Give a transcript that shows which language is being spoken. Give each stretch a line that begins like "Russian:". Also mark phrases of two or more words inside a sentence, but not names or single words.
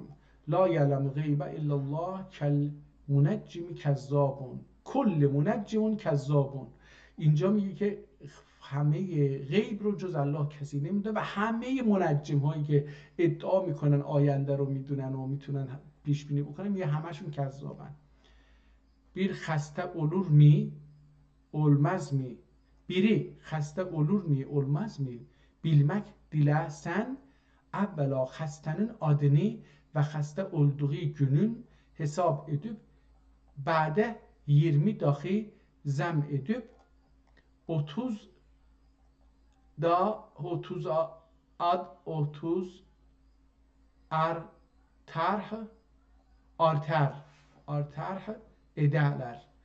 Arabic: لا یعلم غیب الا الله کل منجم کذابون کل منجم کذابون.
Persian: اینجا میگه که همه غیب رو جز الله کسی نمیدونه و همه منجم هایی که ادعا میکنن آینده رو میدونن و میتونن پیش بینی بکنن میگه همشون کذابن.
Azerbaijani: bir xəstə olurmu olmazmı biri xəstə olurmu olmazmı bilmək diləsən əvvəla xəstənin adını və xəstə olduğu günün hesab edib bədə 20 daxi zəm edib 30 da 30 ad 30 artar ederler.